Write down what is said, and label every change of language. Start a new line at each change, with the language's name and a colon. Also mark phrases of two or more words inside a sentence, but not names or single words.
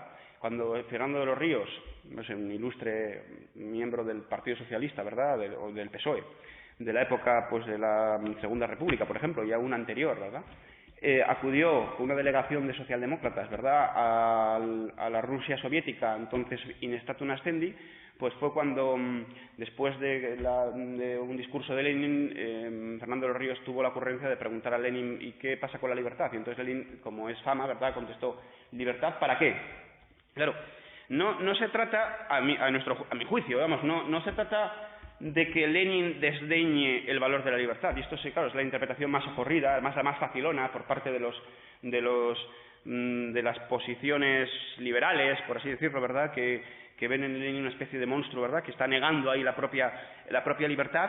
Spanish: Cuando Fernando de los Ríos, no sé, un ilustre miembro del Partido Socialista, ¿verdad?, o del PSOE, de la época pues de la Segunda República, por ejemplo, y aún anterior, ¿verdad?, acudió con una delegación de socialdemócratas, ¿verdad?, a la Rusia soviética, entonces
Latin: in statu nascendi,
Spanish: pues fue cuando, después de un discurso de Lenin, Fernando de los Ríos tuvo la ocurrencia de preguntar a Lenin ¿y qué pasa con la libertad? Y entonces Lenin, como es fama, ¿verdad?, contestó ¿libertad para qué? Claro, no se trata, a mi juicio, vamos, no se trata de que Lenin desdeñe el valor de la libertad, y esto sí, claro, es la interpretación más ocurrida, además la más facilona por parte de las posiciones liberales, por así decirlo, ¿verdad?, que ven en Lenin una especie de monstruo, ¿verdad?, que está negando ahí la propia libertad.